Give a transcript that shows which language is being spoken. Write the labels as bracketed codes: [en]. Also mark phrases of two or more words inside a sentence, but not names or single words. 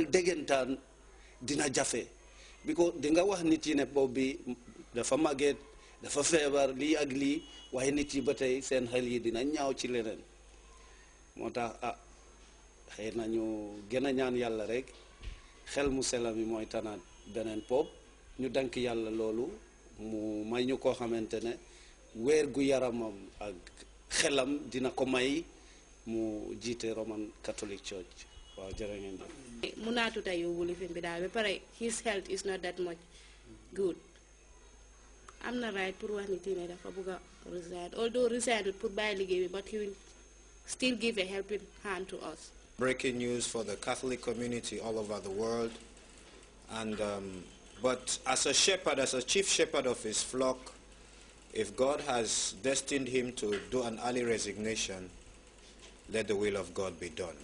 [wo] déggantaan dina jafe bi ko di nga wax nit yi ne Pope bi dafa màgget dafa feebar lii ak lii waaye nit yi ba tey seen xel yi dina ñaaw ci leneen moo tax xëy na ñu gën a ñaan yàlla rek xel mu sela mi mooy tanaat beneen Pope ñu dank yàlla loolu mu may ñu koo xamante ne wér gu yaramam ak xelam dina ko may mu jiite Roman Catholic Church. Waaw jërë ngeen jëf. Munatuta yóbbu lifin bi daal ba pare [en] his health is not that much good. [wo] am na right pour wax nit ne dafa bëgg a resign, although resign pour bàyyi liggéey bi, [en] but he will still give a helping hand to us. Breaking news for the Catholic community all over the world, and but as a shepherd, as a chief shepherd of his flock, if God has destined him to do an early resignation, let the will of God be done.